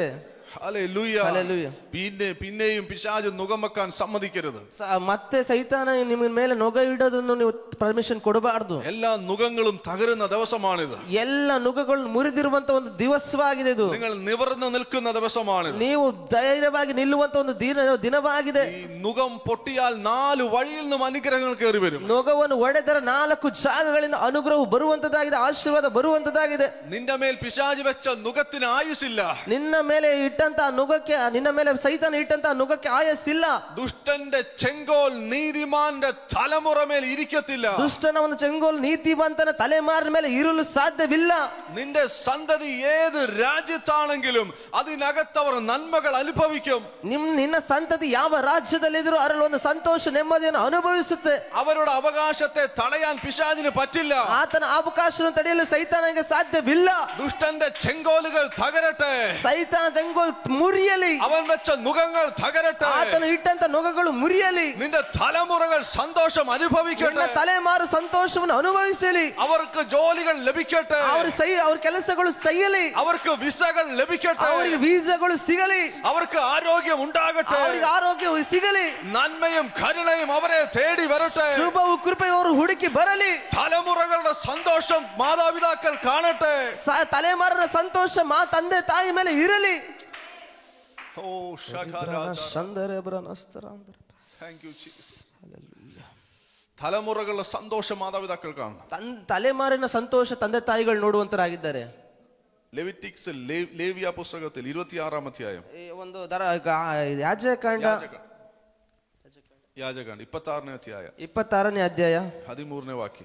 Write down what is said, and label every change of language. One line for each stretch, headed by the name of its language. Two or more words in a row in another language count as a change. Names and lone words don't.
Malayalam: ഹല്ലേലൂയ. പിന്നെയും പിശാച് നുകം വെക്കാൻ സമ്മതിക്കരുത്.
Kannada: ಮತ್ತೆ ಸೈತಾನ ನಿಮ್ಮ ಮೇಲೆ ನೊಗ ಇಡೋದನ್ನು ನೀವು ಪರ್ಮಿಷನ್ ಕೊಡಬಾರದು.
Malayalam: എല്ലാ നുകങ്ങളും തകരുന്ന ദിവസമാണിത്.
Kannada: ಎಲ್ಲ ನುಗಗಳು ಮುರಿದಿರುವಂತ ಒಂದು ದಿವಸವಾಗಿದೆ ಇದು.
Malayalam: നിങ്ങൾ നിവർന്നു നിൽക്കുന്ന ദിവസമാണിത്.
Kannada: ನೀವು ಧೈರ್ಯವಾಗಿ ನಿಲ್ಲುವಂತ ಒಂದು ದಿನವಾಗಿದೆ.
Malayalam: ഈ നുകം പൊട്ടിയാൽ 4 വഴിയിൽ നിന്നും അനുഗ്രഹങ്ങൾ കയറി വരും.
Kannada: ನೊಗವನ್ನು ಒಡೆದರೆ 4 ಜಾಗಗಳಿಂದ ಅನುಗ್ರಹ ಬರುವಂತದಾಗಿದೆ, ಆಶೀರ್ವಾದ ಬರುವಂತದಾಗಿದೆ.
Malayalam: നിന്റെ മേൽ പിശാച് വെച്ച നുകത്തിന് ആയുസില്ല.
Kannada: ನಿನ್ನ ಮೇಲೆ ಇಟ್ಟಂತ ನುಗಕ್ಕೆ, ನಿನ್ನ ಮೇಲೆ ಸೈತಾನ ಇಟ್ಟಂತ ನುಗಕ್ಕೆ ಆಯಸ್ಸಿಲ್ಲ.
Malayalam: ദുഷ്ടന്റെ ചെങ്കോൽ നീതിമാന്റെ തലമുറ മേൽ ഇരിക്കത്തില്ല.
Kannada: ದುಷ್ಟನ ಒಂದು ಚೆಂಗೋಲ್ ನೀತಿವಂತನ ತಲೆಮಾರಿನ ಮೇಲೆ ಇರಲು ಸಾಧ್ಯವಿಲ್ಲ.
Malayalam: നിന്റെ സന്തതി ഏത് രാജ്യത്താണെങ്കിലും അതിനകത്തവർ നന്മകൾ അനുഭവിക്കും.
Kannada: ನಿನ್ನ ಸಂತತಿ ಯಾವ ರಾಜ್ಯದಲ್ಲಿದ್ರೂ ಅದರಲ್ಲಿ ಒಂದು ಸಂತೋಷ ನೆಮ್ಮದಿಯನ್ನು ಅನುಭವಿಸುತ್ತೆ.
Malayalam: അവരുടെ അവകാശത്തെ തടയാൻ പിശാചിന് പറ്റില്ല.
Kannada: ಆತನ ಅವಕಾಶವನ್ನು ತಡೆಯಲು ಸೈತಾನನಿಗೆ ಸಾಧ್ಯವಿಲ್ಲ.
Malayalam: ദുഷ്ടന്റെ ചെങ്കോലുകൾ തകരട്ടെ.
Kannada: ಸೈತಾನ ಚೆಂಗೋಲ್ ಮುರಿಯಲಿ.
Malayalam: അവൻ വെച്ച നുകങ്ങൾ തകരട്ടെ.
Kannada: ಆತನು ಇಟ್ಟಂತ ನುಗಗಳು ಮುರಿಯಲಿ.
Malayalam: നിന്റെ തലമുറകൾ സന്തോഷം അനുഭവിക്കട്ടെ.
Kannada: ತಲೆಮಾರು ಸಂತೋಷವನ್ನು ಅನುಭವಿಸಲಿ.
Malayalam: അവർക്ക് ജോലികൾ ലഭിക്കട്ടെ.
Kannada: ಅವ್ರ ಕೆಲಸಗಳು ಸೈಯಲಿ.
Malayalam: അവർക്ക് വിസകൾ ലഭിക്കട്ടെ.
Kannada: ಅವರಿಗೆ ವೀಸಾಗಳು ಸಿಗಲಿ.
Malayalam: അവർക്ക് ആരോഗ്യം ഉണ്ടാകട്ടെ.
Kannada: ಅವರಿಗೆ ಆರೋಗ್ಯವು ಸಿಗಲಿ.
Malayalam: നന്മയും കരുണയും അവരെ തേടി വരട്ടെ.
Kannada: ಶುಭವು ಕೃಪೆಯು ಅವರು ಹುಡುಕಿ ಬರಲಿ.
Malayalam: തലമുറകളുടെ സന്തോഷം മാതാപിതാക്കൾ കാണട്ടെ.
Kannada: ತಲೆಮಾರಿನ ಸಂತೋಷ ತಂದೆ ತಾಯಿ ಮೇಲೆ ಇರಲಿ.
Malayalam: തലമുറകളുടെ സന്തോഷം മാതാപിതാക്കൾ കാണണം.
Kannada: തലമുറയിನ ಸಂತೋಷ ತಂದೆ ತಾಯಿಗಳು ನೋಡುವಂತರಾಗಿದ್ದಾರೆ.
Malayalam: ലെവിറ്റിക്സ് ലേവ്യ പുസ്തകത്തിൽ 26-ാം അധ്യായം
Kannada: ಒಂದು ಯಾಜಕಾಂಡ 26-ನೇ ಅಧ್ಯಾಯ 26ನೇ ಅಧ್ಯಾಯ 13ನೇ ವಾಕ್ಯ